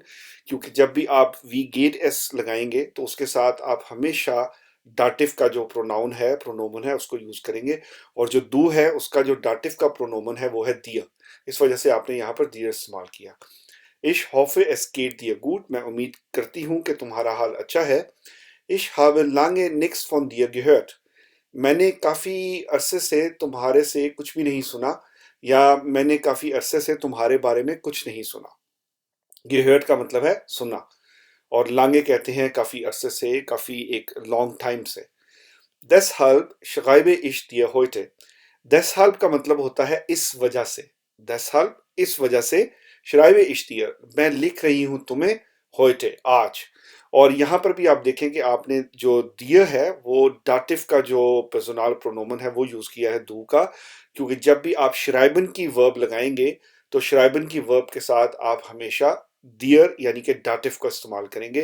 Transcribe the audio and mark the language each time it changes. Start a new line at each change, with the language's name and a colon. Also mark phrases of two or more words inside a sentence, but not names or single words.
Hindi: क्योंकि जब भी आप
German: Wie geht es
Hindi: लगाएंगे तो उसके साथ आप हमेशा डाटिव का जो प्रोनाउन है, प्रोनोमन है, उसको यूज करेंगे। और जो दू है उसका जो डाटिव का प्रोनोमन है वो है दिया, इस वजह से आपने यहाँ पर दिया इस्तेमाल किया।
German: Ich hoffe, es geht dir gut,
Hindi: मैं उम्मीद करती हूँ कि तुम्हारा हाल अच्छा है।
German: Ich habe lange nichts von dir gehört,
Hindi: मैंने काफ़ी अरसे से तुम्हारे से कुछ भी नहीं सुना, या मैंने काफ़ी अरसे से तुम्हारे बारे में कुछ नहीं सुना। gehört का मतलब है सुना, और लांगे कहते हैं काफ़ी अरसे से, काफ़ी एक लॉन्ग टाइम से।
German: deshalb schreibe ich dir heute,
Hindi: deshalb का मतलब होता है इस वजह से। deshalb इस वजह से,
German: schreibe ich dir
Hindi: मैं लिख रही हूँ तुम्हें, heute आज। और यहाँ पर भी आप देखें कि आपने जो दिया है वो डाटिव का जो पर्सनल प्रोनोमन है वो यूज किया है दू का। क्योंकि जब भी आप श्राइबन की वर्ब लगाएंगे तो श्राइबन की वर्ब के साथ आप हमेशा दियर यानी कि डाटिव का इस्तेमाल करेंगे।